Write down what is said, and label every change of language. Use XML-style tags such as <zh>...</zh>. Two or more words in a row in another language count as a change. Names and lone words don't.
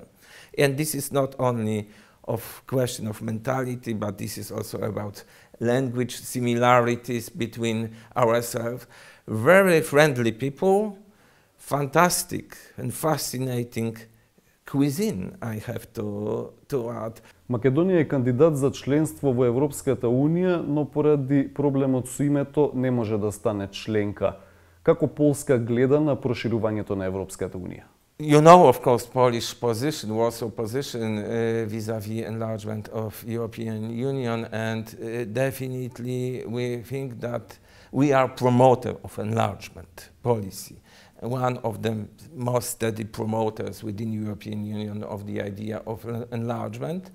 <en>And this is not only of question of mentality, but this is also about language similarities between ourselves. Very friendly people, fantastic and fascinating cuisine, I have to add.</en> <mk>Македонија е кандидат за членство во Европската унија, но поради проблемот со името не може да стане членка. Како Полска гледа на проширувањето на Европската унија?</mk> <en>You know, of course, Polish position, Warsaw position vis-à-vis enlargement of European Union, and definitely we think that we are promoter of enlargement policy. One of the most steady promoters within European Union of the idea of enlargement.</en>